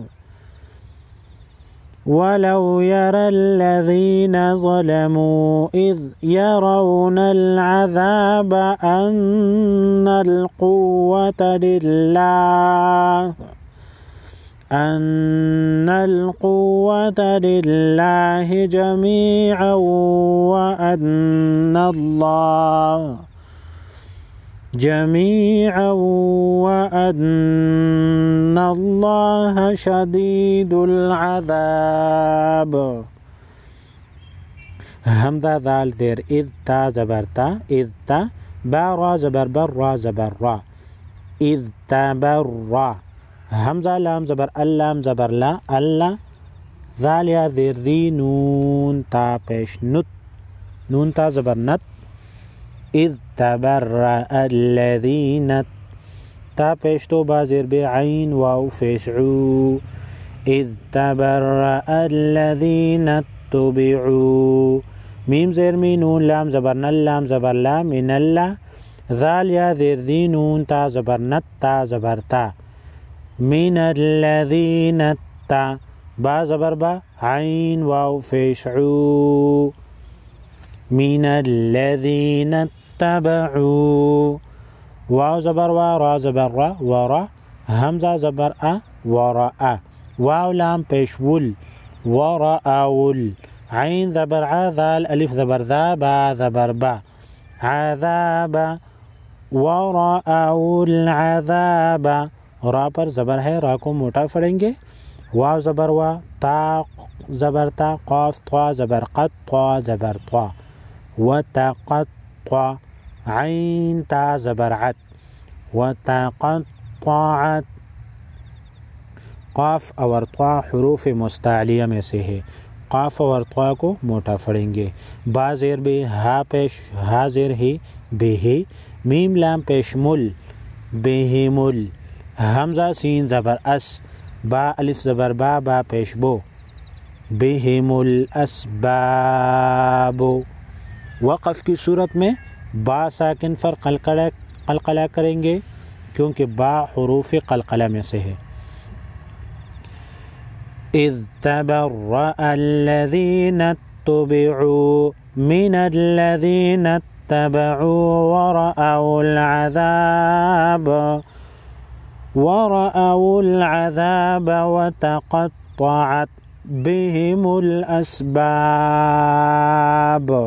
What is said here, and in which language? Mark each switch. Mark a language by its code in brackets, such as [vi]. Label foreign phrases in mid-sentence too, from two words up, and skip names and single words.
[ar] وَلَوْ يَرَى الَّذِينَ ظَلَمُوا إِذْ يَرَوْنَ الْعَذَابَ أَنَّ الْقُوَّةَ لِلَّهِ جَمِيعًا وَأَنَّ اللَّهَ شَدِيدُ الْعَذَابِ۔ [ur] حمزہ دال زیر اذ، تا زبر تا، اذ تا، با را زبر بر، را زبر را، [ar] اذ تبرا۔ [ur] حمزہ لام زبر اللام زبر لا، اللہ، ذال یا زیر ذی، نون تا پیش نت، نون تا زبر نت، [ar] اذ تبرأ الذین، [ur] تا پیش تو با زیر بے، عین واو پیش عو، [ar] اذ تبرأ الذین اتبعوا، [ur] میم زیر می، نون لام زبر نل، لام زبر لا، [ar] من اللہ، [ur] ذال یا زیر ذی، نون تا زبر نت، تا زبر تا، [ar] من الذین [ur] تا، با زبر با، عین واو پیش عو، [ar] من الذین اتبعوا، [ur] واو زبر وا، را زبر را، ورا، حمزہ زبر ا، ورا، واو لام پیش ول، ورا، عین زبر ع، ذال الف زبر ذا، با زبر با، [ar] عذاب، ورا العذاب، [ur] را پر زبر ہے، را کو موٹا پڑھیں گے، واو زبر وا، تا زبر تا، قاف طا زبر قط، طا زبر طا، وتقطع، عین تا زبر عت، وتقطعت۔ قاف اور طا حروف مستعلیہ میں سے ہے، قاف اور طا کو موٹا پڑھیں گے۔ با زیر بے، ہا پیش، ہا زیر ہے، بے ہے، میم لام پیش مل، بہمل۔ حمزہ سین زبر اس، با الف زبر با، با پیش بو، [ar] بہم الاسباب۔ [ur] وقف کی صورت میں با ساکن پر قلقلہ کریں گے کیونکہ با حروف قلقلہ میں سے ہے۔ [ar] اذ تبرأ الذین اتبعوا من الذین اتبعوا ورأوا العذاب وتقطعت بهم الأسباب۔